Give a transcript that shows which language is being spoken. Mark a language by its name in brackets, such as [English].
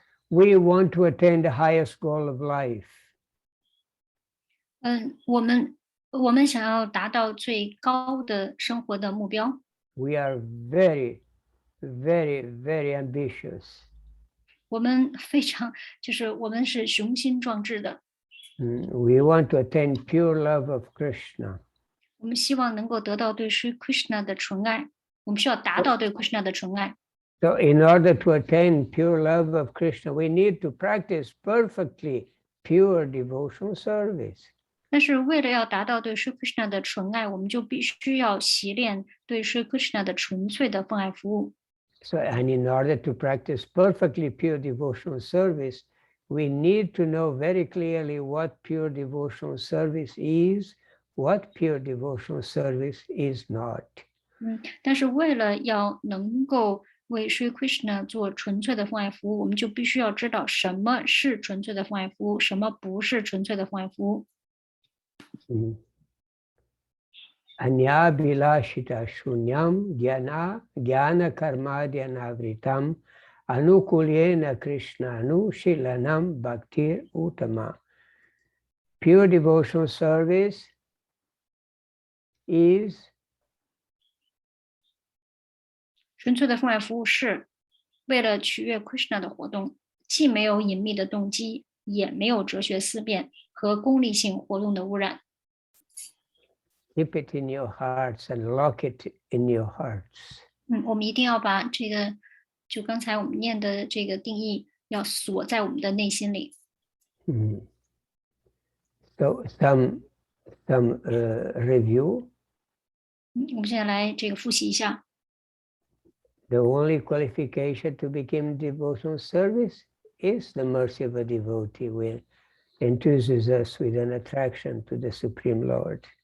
[English] We want to attain the highest goal of life. [Chinese] 我们想要达到最高的生活的目标。 [English] We are very, very, very ambitious. [Chinese] 我们非常，就是我们是雄心壮志的。 [English] We want to attain pure love of Krishna. [Chinese] 我们希望能够得到对 Sri Krishna 的纯爱，我们需要达到对 Krishna 的纯爱。 [English] So in order to attain pure love of Krishna, we need to practice perfectly pure devotional service. [Chinese] 但是为了要达到对 Sri Krishna 的纯爱，我们就必须要习练对 Sri Krishna 的纯粹的奉爱服务。 [English] So, and in order to practice perfectly pure devotional service, we need to know very clearly what pure devotional service is, what pure devotional service is not. [Chinese] 但是为了要能够为 Sri Krishna 做纯粹的奉爱服务，我们就必须要知道什么是纯粹的奉爱服务，什么不是纯粹的奉爱服务。 [Sanskrit] Anyabhilashita shunyam jnana karmadhyanavritam anukulyena Krishna anushilanam bhaktir uttama. [English] Pure devotional service is [Chinese] 纯粹的奉爱服务是为了取悦 Krishna 的活动，既没有隐秘的动机，也没有哲学思辨和功利性活动的污染。 [English] keep it in your hearts and lock it in your hearts. [Chinese] 我们一定要把这个，就刚才我们念的这个定义，要锁在我们的内心里。 [English] So some review. [Chinese] 我们现在来这个复习一下。 [English] The only qualification to begin devotional service is the mercy of a devotee, which enthuses us with an attraction to the Supreme Lord.